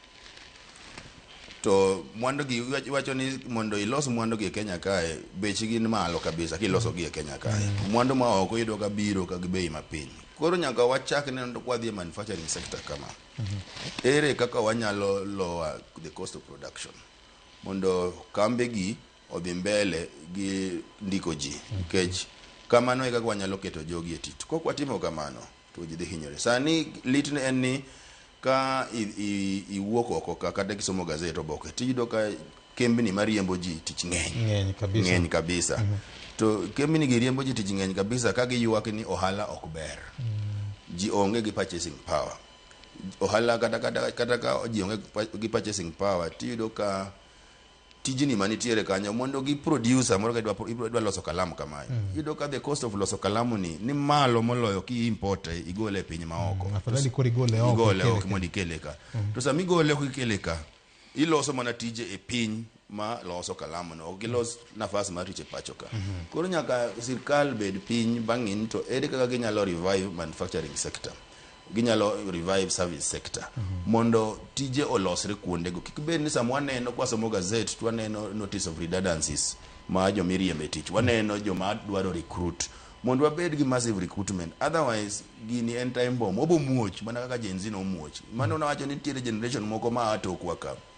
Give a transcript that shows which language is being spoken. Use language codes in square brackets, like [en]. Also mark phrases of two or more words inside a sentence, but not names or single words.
[luo] to mwandu gi iwacho ni mondo ilos mwandu gi e Kenya kae bechi gin malo kabisa kiloso gi e Kenya kae mwandu mwa oko yudo ka biro ka bei mapiny koro nyaka wachak ne kwa dhi [en] manufacturing sector [luo] kama ere kaka wanyalo [en] lower the cost of production [luo] mondo kambe gi odhi mbele gi ndiko ji nikech kamano e kaka wanyalo keto jogi e tich kok watimo kamano to ji dhi hinyore sani litne en ni ka iwuok oko kata kisomo gazet oboke tiyudo ka kembni mariembo ji tich ng'eny kabisa to kembni gi riembo ji tich ng'eny kabisa ka giywak ni ohala ok ber ji onge gi [en] purchasing power [luo] ohala kata ka ji onge gi [en] purchasing power [luo] tiyudo ka tijini manitiere kanyo mondo gi producer moro idwa loso kalamu kamayo yudo ka [en] the cost of [luo] loso kalamu ni malo moloyo ki import igole e piny maoko afadhali kori igole oko mondo ikele ka to sami igole oko ikele ka iloso mana tije e piny ma loso kalamu no gilos nafas mar tich e pacho ka koro nyaka sirkal bed piny bang'in to ere kaka ginyalo [en] revive manufacturing sector [luo] ginyalo [en] revive service sector [luo] mondo tije olosre kuondego kik bed ni sama waneno kwasomo gazet to waneno [en] notice of redundancies [luo] ma jo miriembe tich waneno joma dwaro recruit mondo wabed gi [en] massive recruitment otherwise [luo] gini en [en] time bomb [luo] obo muoch mana kaka Gen Z no muoch mano nawacho ni tiere generation moko ma atokwa ka